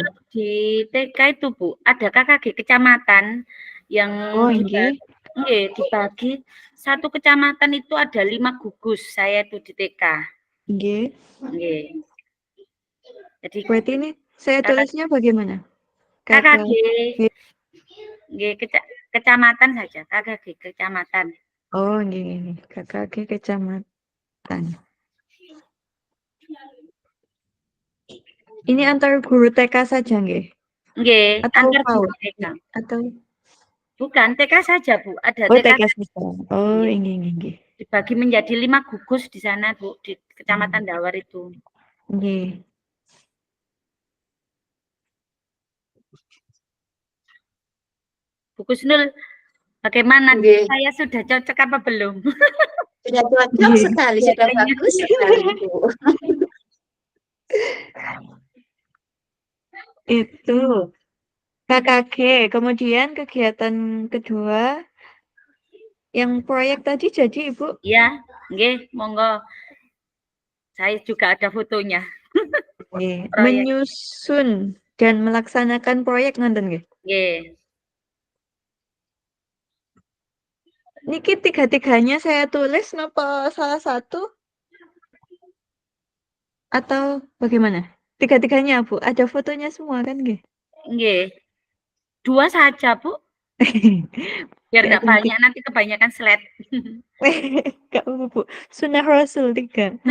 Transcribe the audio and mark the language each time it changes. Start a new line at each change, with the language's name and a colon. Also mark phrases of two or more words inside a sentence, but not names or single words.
Indonesian: kalau di TK itu, Bu, ada KKG kecamatan yang
Javanese: Oh, nggih.
Indonesian: dibagi satu kecamatan itu ada 5 gugus. Saya itu di TK.
Javanese: Nggih. Nggih.
Indonesian: Jadi Berarti ini saya KKG tulisnya bagaimana? KKG KKG. nggih, kecamatan saja, KKG kecamatan. Oh,
Javanese: nggih, nggih.
Indonesian: KKG kecamatan. Ini antar guru TK saja nggih?
Javanese: Nggih,
Indonesian: Atau antar PAUD? guru TK. Atau Bukan, TK saja, Bu. Ada oh TK TK saja. Oh,
Javanese: nggih. nggih, nggih, nggih.
Indonesian: Dibagi menjadi 5 gugus di sana, Bu, di Kecamatan Hmm. Dawar itu.
Javanese: Nggih.
Indonesian: Bu Kusnul, bagaimana?
Javanese: Nggih.
Indonesian: Saya sudah cocok apa belum? Sudah cocok
Javanese: Nggih.
Indonesian: sekali, sudah Kelihatannya bagus sekali, Bu. Itu KKG. Kemudian kegiatan kedua yang proyek tadi jadi Ibu Iya,
Javanese: nggih, monggo.
Indonesian: Saya juga ada fotonya. Proyek. menyusun dan melaksanakan proyek nonton nggih.
Javanese: Nggih.
Indonesian: Niki tiga-tiganya saya tulis napa salah satu atau bagaimana? Tiga-tiganya, Bu. Ada fotonya semua kan nggih? Nggih. 2 saja, Bu. Biar Nggak nggak penting. banyak, nanti kebanyakan slide. Nggak apa-apa, Bu. Sunnah Rasul 3.